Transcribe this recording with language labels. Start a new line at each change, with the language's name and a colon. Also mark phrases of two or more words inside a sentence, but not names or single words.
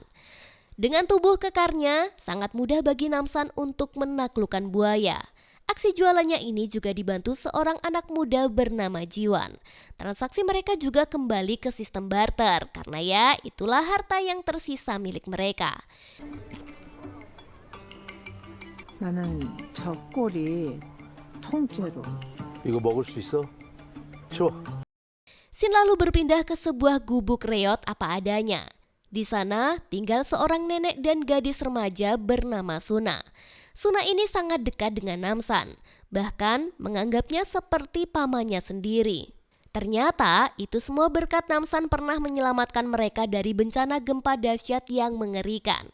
Indonesian: Dengan tubuh kekarnya, sangat mudah bagi Namsan untuk menaklukkan buaya. Aksi jualannya ini juga dibantu seorang anak muda bernama Jiwan. Transaksi mereka juga kembali ke sistem barter karena ya itulah harta yang tersisa milik mereka.
Korean: 나는 저 꼴이 통째로. 이거 먹을 수 있어? 줘.
Indonesian: Sin lalu berpindah ke sebuah gubuk reot apa adanya. Di sana tinggal seorang nenek dan gadis remaja bernama Suna. Suna ini sangat dekat dengan Namsan, bahkan menganggapnya seperti pamannya sendiri. Ternyata itu semua berkat Namsan pernah menyelamatkan mereka dari bencana gempa dahsyat yang mengerikan.